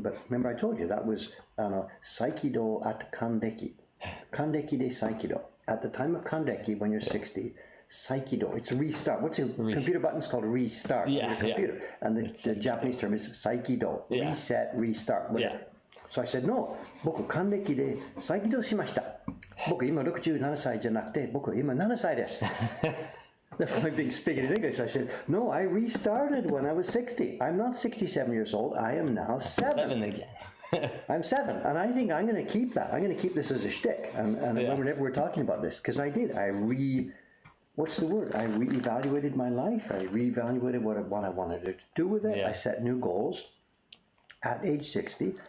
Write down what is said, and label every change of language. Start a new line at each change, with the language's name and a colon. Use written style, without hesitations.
English: But remember I told you that was Saikido at Kandeki.
Japanese: Kandeki de Saikido.
English: At the time of Kandeki, when you're 60, Saikido, it's a restart. What's a computer button's called restart on the computer. And the Japanese term is Saikido, reset, restart, whatever.
Japanese: So I said, no, 僕還暦で再起動しました。僕今67歳じゃなくて、僕今7歳です。
English: I'm being speaking in English. I said, no, I restarted when I was 60. I'm not 67 years old. I am now 7. 7 again. I'm 7. And I think I'm going to keep that. I'm going to keep this as a shtick. And whenever we're talking about this, because I did. What's the word? I reevaluated my life. I reevaluated what I wanted to do with it. I set new goals at age 60.